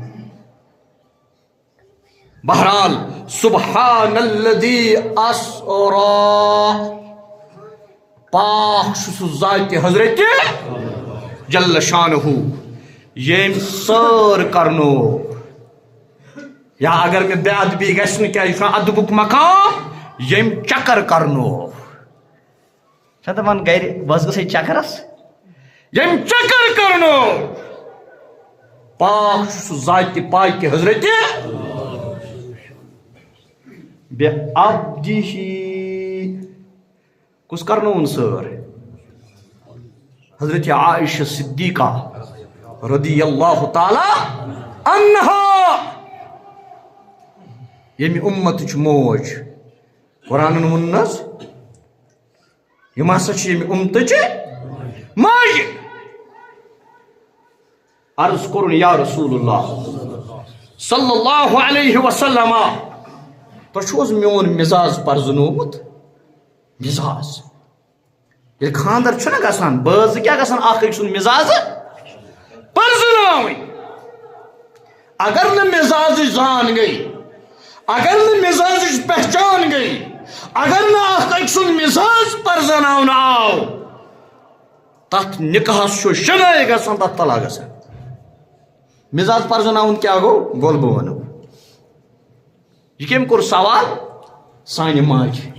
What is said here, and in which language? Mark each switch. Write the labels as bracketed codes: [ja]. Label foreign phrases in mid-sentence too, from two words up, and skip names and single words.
[ks] بہرحال [ar] سبحان الذی اسرا [ks] پاک چھُ سُہ ذاتِ حضرت جل شانہ ییٚمۍ سٲر کرنو یا اگر مےٚ بے ادبی گژھِ نہٕ کیٛازِ یہِ چھُ ادبُک مقام ییٚمۍ چکر کرنو چھا دپان گرِ بس گژھے چکرس ییٚمۍ چکر کرنو پاک چھُ سُہ ذاتِ پاکہِ حضرت بے عبدی کس کرنون سر حضرت عائشہ صدیقہ [ar] رضی اللہ تعالی عنہا [ks] یمی امت موج قرآن ونس یم ہسا یمی امت ماج عرض کرن یا رسول اللہ [ar] صلی اللہ علیہ وسلم [ks] تہٕ میون مزاج پرزنومت مزاج ییٚلہِ خاندر چھُنہ گژھان بٲژ کیٛاہ گژھان اکھ أکۍ سُنٛد مزاج پرزناوٕنۍ اگر نہٕ مزاجٕچ زان گٔے اگر نہٕ مزاجٕچ پہچان گٔے اگر نہٕ اکھ أکۍ سُنٛد مزاج پرزناونہٕ آو تتھ نکاحس چھُ شناے گژھان تتھ طلاق گژھان مزاج پرزناوُن کیٛاہ گوٚو بول بہٕ ونو یہ کم کور سوال سانہ ماج